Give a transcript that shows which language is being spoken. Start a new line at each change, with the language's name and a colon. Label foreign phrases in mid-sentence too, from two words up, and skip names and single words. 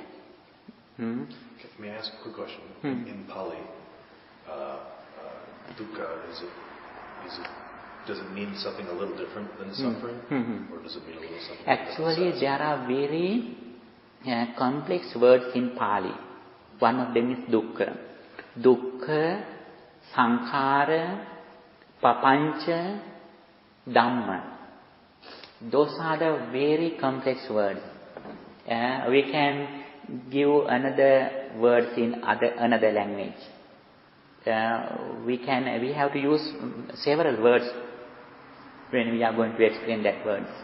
English: May I ask a quick question? In Pali, dukkha, does it mean something a little different than suffering? Or does it mean a little something Actually, there are very complex words in Pali. One of them is dukkha.
Pali: Dukkha, sankhara, papancha, dhamma.
English: Those are the very complex words. We can give another words in another language. We have to use several words when we are going to explain that words.